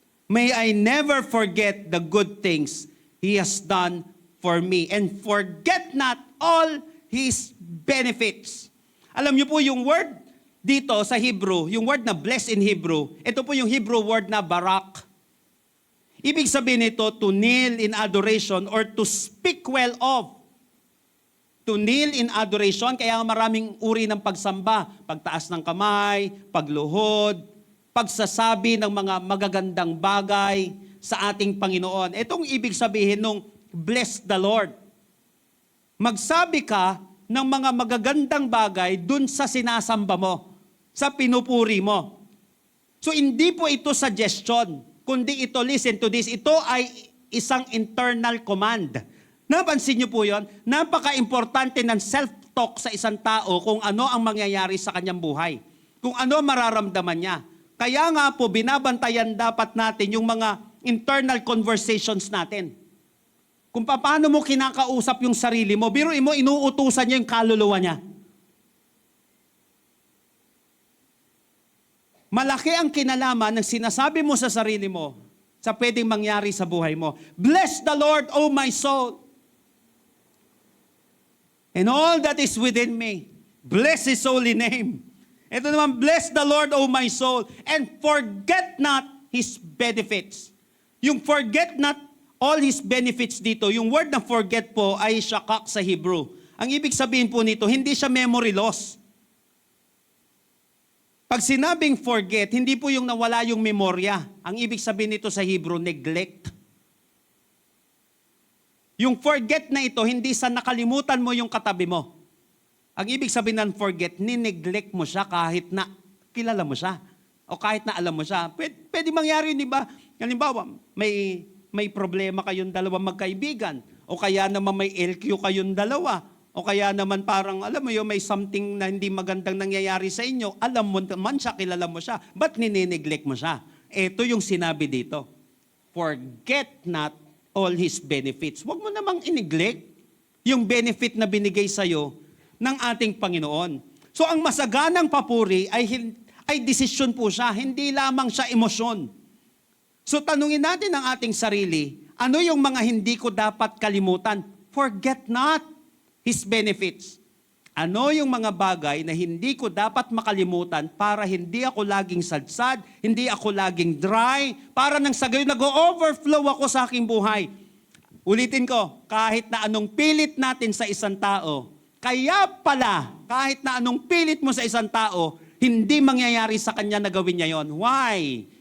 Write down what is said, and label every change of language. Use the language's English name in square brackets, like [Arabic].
[English] May I never forget the good things He has done for me, and forget not all His benefits. [Filipino] Alam niyo po yung word dito sa Hebrew, yung word na bless in Hebrew, ito po yung Hebrew word na barak. Ibig sabihin nito, [English] to kneel in adoration or to speak well of. To kneel in adoration, [Filipino] kaya maraming uri ng pagsamba. Pagtaas ng kamay, pagluhod, pagsasabi ng mga magagandang bagay sa ating Panginoon. Itong ibig sabihin nung [English] bless the Lord. [Filipino] Magsabi ka ng mga magagandang bagay dun sa sinasamba mo, sa pinupuri mo. So hindi po ito suggestion, kundi ito, [English] listen to this, [Filipino] ito ay isang internal command. Napansin niyo po yon? Napaka-importante ng self-talk talk sa isang tao kung ano ang mangyayari sa kanyang buhay. Kung ano mararamdaman niya. Kaya nga po, binabantayan dapat natin yung mga internal conversations natin. Kung paano mo kinakausap yung sarili mo, biruin mo, inuutusan niya yung kaluluwa niya. Malaki ang kinalaman ng sinasabi mo sa sarili mo sa pwedeng mangyari sa buhay mo. [English] Bless the Lord, O my soul, and all that is within me. Bless His holy name. [Filipino] Ito naman, [English] bless the Lord, O my soul, and forget not His benefits. [Filipino] Yung [English] forget not all His benefits [Filipino] dito, yung word na forget po ay shakak sa Hebrew. Ang ibig sabihin po nito, hindi siya memory loss. Pag sinabing forget, hindi po yung nawala yung memorya. Ang ibig sabihin nito sa Hebrew, neglect. Yung forget na ito, hindi sa nakalimutan mo yung katabi mo. Ang ibig sabihin ng forget, nineglect mo siya kahit na kilala mo siya. O kahit na alam mo siya. Pwede mangyari, di ba? Halimbawa, may problema kayong dalawang magkaibigan. O kaya naman may LQ kayong dalawa. O kaya naman parang, alam mo yun, may something na hindi magandang nangyayari sa inyo. Alam mo naman siya, kilala mo siya. Ba't nineglect mo siya? Ito yung sinabi dito. [English] Forget not all His benefits. [Filipino] Huwag mo namang ineglect yung benefit na binigay sa'yo ng ating Panginoon. So ang masaganang papuri ay desisyon po siya, hindi lamang siya emosyon. So tanungin natin ang ating sarili, ano yung mga hindi ko dapat kalimutan? [English] Forget not His benefits. [Filipino] Ano yung mga bagay na hindi ko dapat makalimutan para hindi ako laging sadsad, hindi ako laging dry, para nang sa gayon nag-overflow ako sa aking buhay. Ulitin ko, kahit na anong pilit natin sa isang tao, kaya pala, kahit na anong pilit mo sa isang tao, hindi mangyayari sa kanya na gawin niya yon. Why?